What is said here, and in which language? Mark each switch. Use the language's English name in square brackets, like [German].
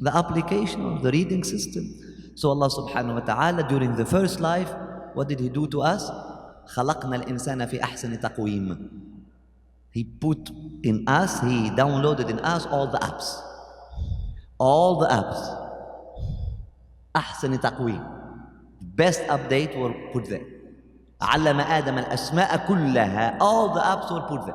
[English] The application of the reading system. So Allah subhanahu wa ta'ala, during the first life, what did He do to us? [Arabic] خلقنا الإنسان في أحسن تقويم. [English] He put in us, He downloaded in us all the apps. All the apps. [Arabic] أحسن تقويم. [English] Best update were put there. [Arabic] علم آدم الأسماء كلها. [English] All the apps were put there.